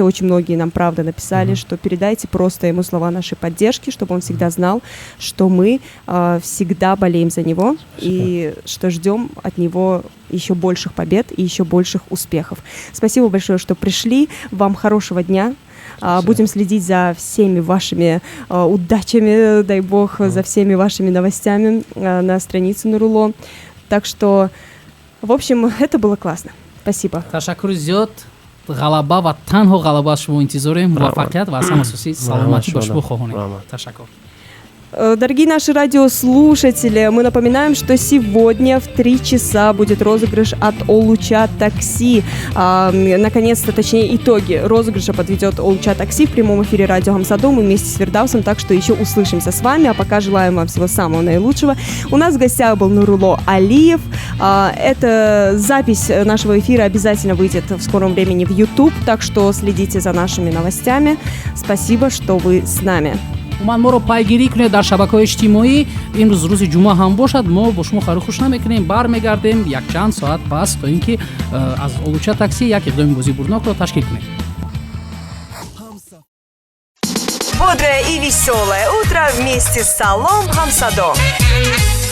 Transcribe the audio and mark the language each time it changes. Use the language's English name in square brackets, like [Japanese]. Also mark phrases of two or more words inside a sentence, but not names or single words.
[Russian] Очень многие нам, правда, написали, что передайте просто ему слова нашей поддержки, чтобы он всегда знал, что мы всегда болеем за него и что ждем от него еще больших побед и еще больших успехов. Спасибо большое, что пришли. Вам хорошего дня. Будем следить за всеми вашими удачами, дай бог, за всеми вашими новостями на странице Нурлло. Так что, в общем, это было классно. Спасибо. [Tajik] Ташаккури зиёд. ғалаба ва танҳо ғалаба аз шумо интизорем. муваффақият ва аз ҳам асосӣ саломатӣ ба шумо хоҳонем. Ташаккур. [Russian] Дорогие наши радиослушатели, мы напоминаем, что сегодня в 3 часа будет розыгрыш от Олуча Такси. Наконец-то, точнее, итоги розыгрыша подведет Олуча Такси в прямом эфире радио Хамсадо. Мы вместе с Фирдаусом, так что еще услышимся с вами. А пока желаем вам всего самого наилучшего. У нас в гостях был Нурулло Алиев. Эта запись нашего эфира обязательно выйдет в скором времени в YouTube, так что следите за нашими новостями. Спасибо, что вы с нами. [Tajik] уман моро пайгирӣ кунед дар шабакаҳои иҷтимоӣ. имрӯз рӯзи ҷумъа ҳам бошад, мо бо шумо хару хуш намекунем. бармегардем якчанд соат пас то ин ки аз Олуча Такси як иқдоми бозии бурднокро ташкил кунем. [Russian] Бодрое и веселое утро вместе с Салом Хамсадо.